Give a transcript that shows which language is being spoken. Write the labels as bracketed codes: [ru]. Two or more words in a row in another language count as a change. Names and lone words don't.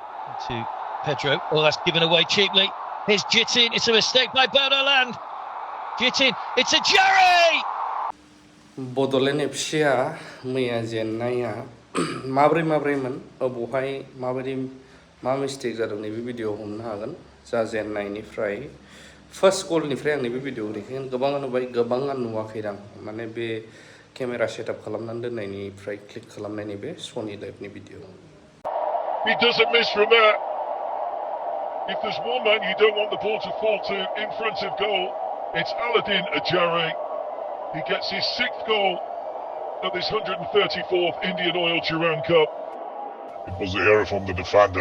[en] To Pedro. Oh, that's given away cheaply. Here's Jitin. It's a mistake by Bonoland. Jitin. It's a Jerry! [brx] बड'लेण्ड एफसिआ मैया जेननाया माब्रैमोन बहाय माबायदि मा मिस्टेक जादों नैबे भिडिअ'आव हमनो हागोन जाजेननायनिफ्राय [en] first goal [brx] आं नैबे भिडिअ'खौ देखायगोन गोबाङा नुबाय गोबाङा नुवाखैदां माने बे [en] camera setup [brx] खालामनानै दोननायनिफ्राय क्लिक खालामनायनि बे सनि लाइभनि भिडिअ'। [en] He doesn't miss from there. If there's one man you don't want the ball to fall to in front of goal, it's Aladdin Ajare. He gets his 6th goal of this 134th Indian Oil Duran Cup. It was the error from the defender.